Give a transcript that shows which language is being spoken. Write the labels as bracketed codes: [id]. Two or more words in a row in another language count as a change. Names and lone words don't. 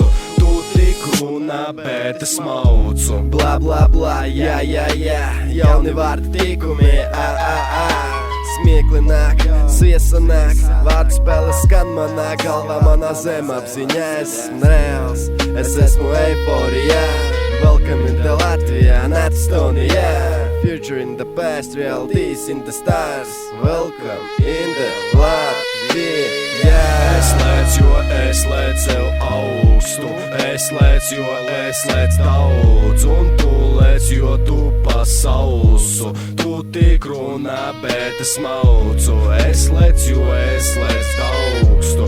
[lv] Tu tik runā, bet es maucu. Bla bla bla, jā, jā, jā. Jauni vārdi tikumi, Smiekli nāk, sviesa nāk. Vārdu spēle skan manā galvā, manā zemapziņā. Es esmu reāls, es esmu eiforijā. [en] Welcome in the Latvia, not Estonia. Future in the past, realities in the stars. Welcome in the Latvia. [lv] Es lēcu, jo es lēcu augstu. Es lēcu, jo es lēcu daudz. Un tu lēc, jo tu pa sausu. Tu tik runā, bet es maucu. Es lēcu, jo es lēcu augstu.